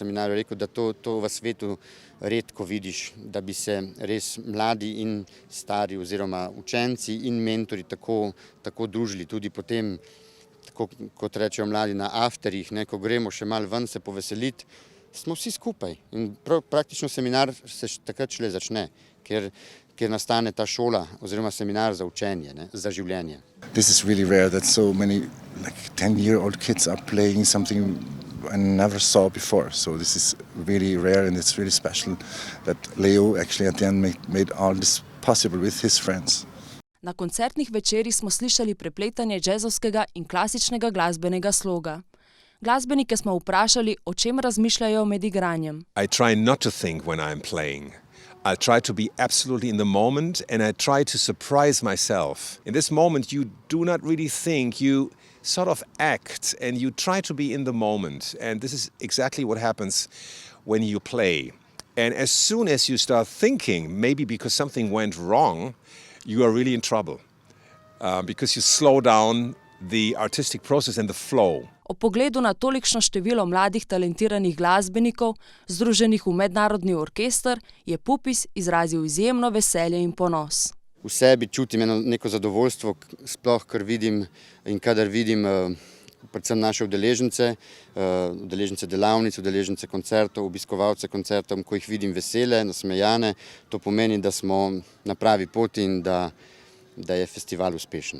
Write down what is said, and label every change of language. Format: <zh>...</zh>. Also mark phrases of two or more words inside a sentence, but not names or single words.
<sl>seminarju rekel, da to v svetu redko vidiš, da bi se res mladi in stari oziroma učenci in mentori tako družili tudi potem, tako kot rečejo mladi na afterjih, ko gremo še malo ven se poveseliti, smo vsi skupaj in praktično seminar se takrat šele začne, ker nastane ta šola oziroma seminar za učenje, za življenje.</sl> <en>This is really rare that so many 10-year-old kids are playing something I never saw before. So this is really rare and it's really special that Leo actually at the end made all this possible with his friends.</en> <sl>Na koncertnih večerih smo slišali prepletanje džezovskega in klasičnega glasbenega sloga. Glasbenike smo vprašali, o čem razmišljajo med igranjem.</sl> <en>I try not to think when I'm playing. I try to be absolutely in the moment and I try to surprise myself. In this moment you do not really think, you sort of act and you try to be in the moment. And this is exactly what happens when you play. And as soon as you start thinking, maybe because something went wrong, you are really in trouble. Because you slow down the artistic process and the flow.</en> <sl>O pogledu na tolikšno število mladih talentiranih glasbenikov, združenih v mednarodni orkester, je Pupis izrazil izjemno veselje in ponos. V sebi čutim neko zadovoljstvo, sploh kar vidim in kadar vidim predvsem naše udeležence delavnic, udeležence koncertov, obiskovalce koncertov, ko jih vidim vesele, nasmejane, to pomeni, da smo na pravi poti in da je festival uspešen.</sl>